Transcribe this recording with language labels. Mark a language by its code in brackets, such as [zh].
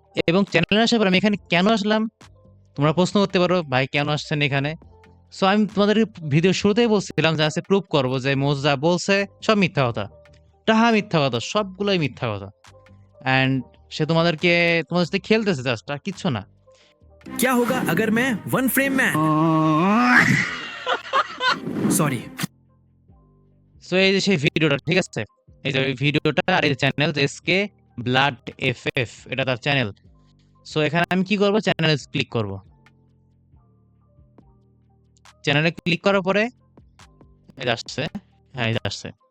[bn] এবং চ্যানেলে আসার পর আমি এখানে কেন আসলাম তোমরা প্রশ্ন করতে পারো, ভাই কেন আসছেন এখানে? সো আমি তোমাদের ভিডিও শুরুতেই বলছিলাম যে আছে প্রুভ করবো যে মোজো যা বলছে সব মিথ্যা কথা, টাহা মিথ্যা কথা, সবগুলোই মিথ্যা কথা। অ্যান্ড সে তোমাদের সাথে খেলতেছে জাস্ট, আর কিচ্ছু না। [hi] क्या होगा अगर मैं वन फ्रेम में सॉरी [bn] সো এই যে সেই ভিডিওটা, ঠিক আছে, এই যে ওই ভিডিওটা, আর এই চ্যানেল এসকে ব্লাড এফএফ, এটা তার চ্যানেল। সো এখানে আমি কি করব, চ্যানেলে ক্লিক করব। চ্যানেলে ক্লিক করার পরে এই যে আসছে, হ্যাঁ এই যে আসছে।